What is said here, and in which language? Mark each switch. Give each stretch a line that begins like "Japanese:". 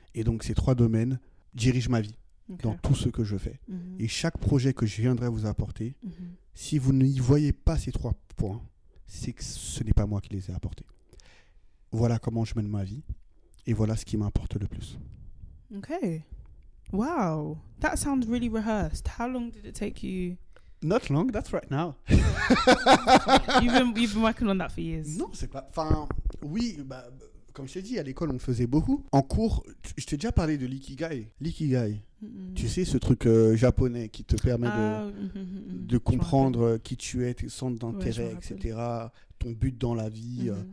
French: Et donc ces 3 domaines dirigent ma vie dans tout ce que je fais. Et chaque projet que je viendrai vous apporter, si vous n'y voyez pas ces 3 points, c'est que ce n'est pas moi qui les ai apportés. Voilà comment je mène ma vie et voilà ce qui m'importe le plus.
English: Okay. Wow. That sounds really rehearsed. How long did it take you? Not long, that's right now. You've been working on that for years.
French: Non, c'est pas... Enfin, oui, comme je t'ai dit, à l'école, on faisait beaucoup. En cours, je t'ai déjà parlé de l'ikigai. L'ikigai, tu sais, ce truc japonais qui te permet de comprendre qui tu es, tes centres d'intérêt, etc., ton but dans la vie.